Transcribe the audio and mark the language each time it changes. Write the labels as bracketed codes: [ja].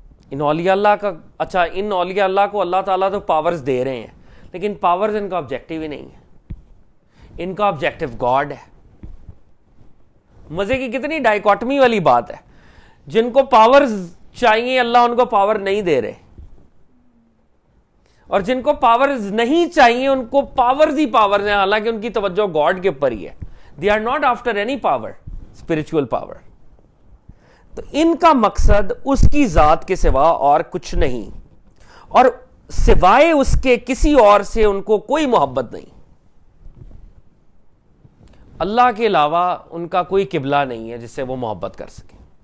[ur] ان اولیاء اللہ کا, اچھا ان اولیاء اللہ کو اللہ تعالیٰ تو پاورز دے رہے ہیں, لیکن پاورز ان کا آبجیکٹو ہی نہیں ہے, ان کا آبجیکٹو گاڈ ہے. مزے کی کتنی ڈائیکاٹمی والی بات ہے, جن کو پاورز چاہیے اللہ ان کو پاور نہیں دے رہے, اور جن کو پاورز نہیں چاہیے ان کو پاورز ہی پاورز ہیں, حالانکہ ان کی توجہ گاڈ کے اوپر ہی ہے. [en] They are not after any power, spiritual power. [ur] تو ان کا مقصد اس کی ذات کے سوا اور کچھ نہیں, اور سوائے اس کے کسی اور سے ان کو کوئی محبت نہیں. اللہ کے علاوہ ان کا کوئی قبلہ نہیں ہے جس سے وہ محبت کر سکے.